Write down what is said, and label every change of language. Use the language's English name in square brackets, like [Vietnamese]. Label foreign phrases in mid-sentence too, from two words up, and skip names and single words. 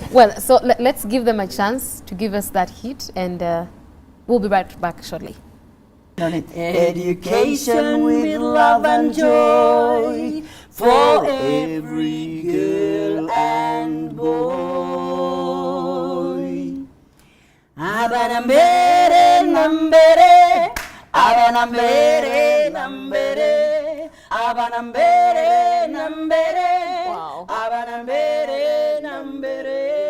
[English] Well, so let's give them a chance to give us that hit, and we'll be right back shortly. Education with love and joy for every girl and boy. [Nyankole] Abanambere nambere, abanambere nambere, abanambere nambere, [English] Wow. [Nyankole] abanambere nambere.